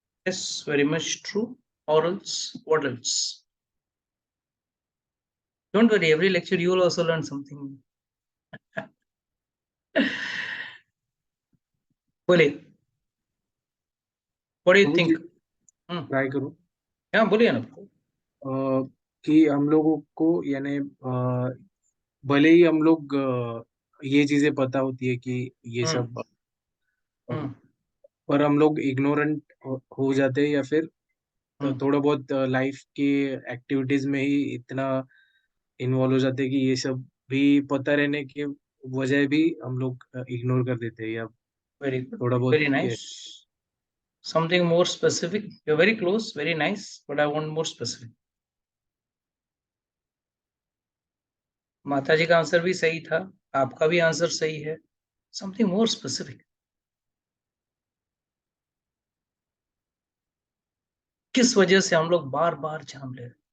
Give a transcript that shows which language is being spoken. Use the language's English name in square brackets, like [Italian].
[English] Yes, very much true. Or else, what else? Don't worry, every lecture you will also learn something. [Hindi] बोलिए, [English] what do you think? [Hindi] Try करूँ हाँ बोलिए ना। कि हम लोगों को यानी भले ही हम लोग ये चीजें पता होती है कि ये सब पर हम लोग इग्नोरेंट हो जाते हैं या फिर थोड़ा बहुत लाइफ की एक्टिविटीज में ही इतना इन्वॉल्व हो जाते हैं कि ये सब भी पता रहने के वजह भी हम लोग इग्नोर कर देते हैं या [English] very good, [Hindi] थोड़ा बहुत [English] Very nice. Something more specific. You're very close, very nice, but I want more specific. [Hindi] माता जी का आंसर भी सही था, आपका भी आंसर सही है. [English] Something more specific. [Hindi] किस वजह से हम लोग बार बार जन्म ले रहे?